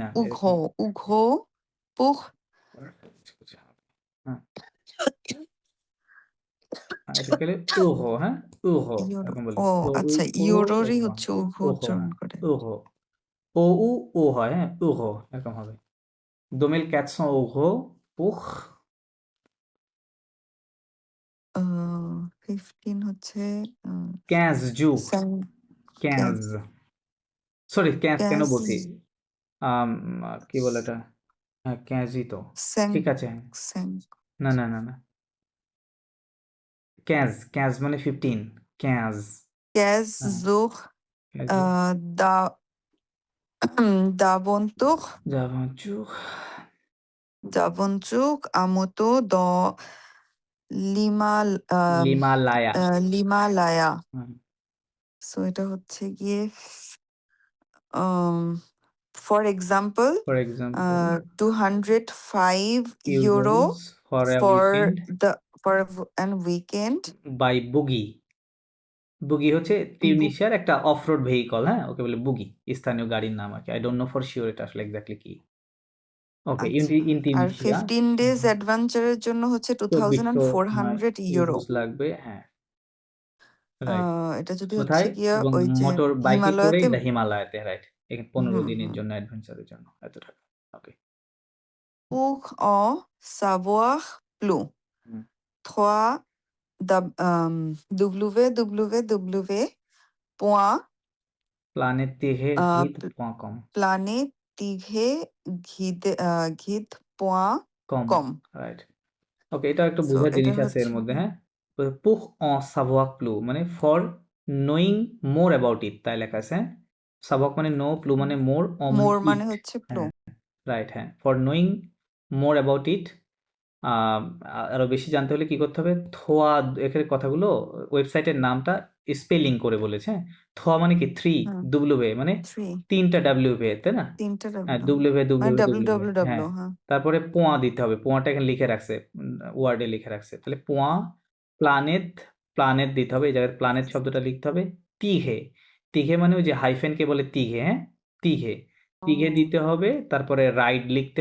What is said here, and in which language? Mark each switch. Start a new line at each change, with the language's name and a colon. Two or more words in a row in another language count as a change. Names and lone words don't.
French: উঘো pour
Bangla: হ্যাঁ এটা গেলে উঘো হ্যাঁ উঘো ইউরো এরকম বলে ও আচ্ছা ইউরোরই হচ্ছে উঘো উচ্চারণ করে উঘো ও ও হয় হ্যাঁ উঘো এরকম হবে
French: 2400 euros pour
Bangla: 15 হচ্ছে 15 jours 15 সরি 15 কেন বলছি কি বলে এটা হ্যাঁ 15ই তো ঠিক আছে না না না না 15 মানে 15 15
French: 15 jours da d'aventure d'aventure à moto dans l'Himalaya
Bangla: l'Himalaya সো এটা হচ্ছে গিয়ে
English: for example
Bangla: 205 euro
English: for a for weekend an weekend
Bangla: by বুগি হচ্ছে টিউনিশিয়ার একটা অফরোড ভেহিকল হ্যাঁ ওকে বলে বুগি স্থানীয় গাড়ির নাম আর কি
English: I don't know for sure
Bangla: এটা আসলে এক্স্যাক্টলি কি ওকে ইন আর টিউনিশিয়া 15 ডেজ অ্যাডভেঞ্চারের জন্য হচ্ছে 2400 ইউরো লাগবে হ্যাঁ এটা যদি কোথায় হচ্ছে গিয়ে এবং ওই যে মোটর বাইকে করে হিমালয়াতে হিমালয়াতে রাইট এখানে 15 দিনের জন্য অ্যাডভেঞ্চারের জন্য এত টাকা ওকে
French: pour en savoir plus 3 www. planettighegid.com planettighegid.com
Bangla: রাইট ওকে এটা একটা
English: So,
Bangla: বোঝার এটা জিনিস আছে এর হচ্ছে মধ্যে হ্যাঁ
French: pour en savoir plus
Bangla: মানে
English: for knowing more about it
Bangla: তাই লেখা আছে সাবক মানে নো প্লু মানে মোর মোর মানে হচ্ছে প্লু রাইট হ্যাঁ
English: for knowing more about it
Bangla: আরো বেশি জানতে হলে কি করতে হবে থোয়া এখানে কথাগুলো ওয়েবসাইটের নামটা স্পেলিং করে বলেছে থোয়া মানে কি 3 ডব্লিউ মানে 3টা ডব্লিউ তাই না 3টা হ্যাঁ www হ্যাঁ তারপরে পোয়া দিতে হবে পোয়াটা এখানে লিখে রাখছে ওয়ার্ডে লিখে রাখছে তাহলে পোয়া প্লানেট দিতে হবে এই জায়গায় প্লানেট শব্দটা লিখতে হবে তিঘে মানে ওই যে হাইফেনকে বলে তিঘে হ্যাঁ তিঘে দিতে হবে তারপরে রাইড লিখতে